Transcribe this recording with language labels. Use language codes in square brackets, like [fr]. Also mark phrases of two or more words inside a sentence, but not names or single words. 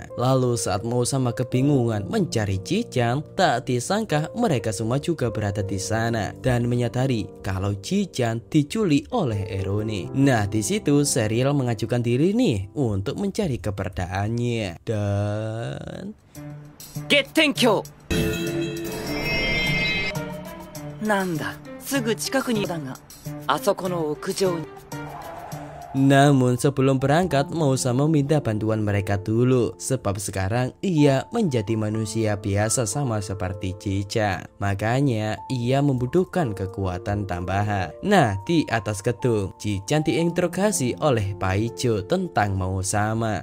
[id] Lalu saat mau sama kebingungan mencari Chichan, tak disangka mereka semua juga berada di sana dan menyadari kalau Chichan diculik oleh Irone. Nah di situ Sariel mengajukan diri nih untuk mencari keberadaannya dan [ja] Gettenkyo. Nanda, すぐ近くにだが、あそこの屋上に。 [id] Namun sebelum berangkat mau sama minta bantuan mereka dulu, sebab sekarang ia menjadi manusia biasa sama seperti Chichan. Makanya ia membutuhkan kekuatan tambahan. Nah di atas gedung Chichan diinterogasi oleh Paijo tentang mau sama.